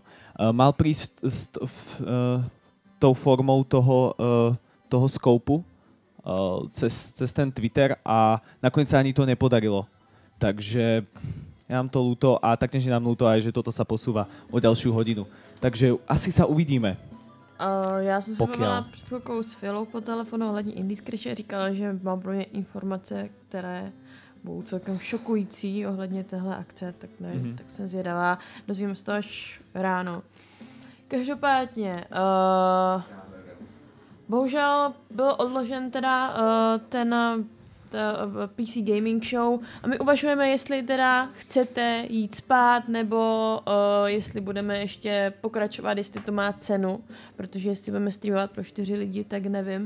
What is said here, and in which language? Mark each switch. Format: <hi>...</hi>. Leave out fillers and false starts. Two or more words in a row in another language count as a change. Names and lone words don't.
<sk>Mal prísť tou formou toho skoupu cez ten Twitter a nakoniec sa ani to nepodarilo. Takže je nám to ľúto a taktiež je nám ľúto aj, že toto sa posúva o ďalšiu hodinu. Takže asi sa uvidíme.</sk> <cs>Já jsem se bavila před chvilkou s Filou po telefonu ohledně Indie Crashe a říkala, že mám pro mě informace, které budou celkem šokující ohledně téhle akce, tak nevím, tak jsem zvědavá. Dozvíme se to až ráno. Každopádně, bohužel byl odložen teda ten PC Gaming Show a my uvažujeme, jestli teda chcete jít spát, nebo jestli budeme ještě pokračovat, jestli to má cenu, protože jestli budeme streamovat pro 4 lidi, tak nevím.</cs>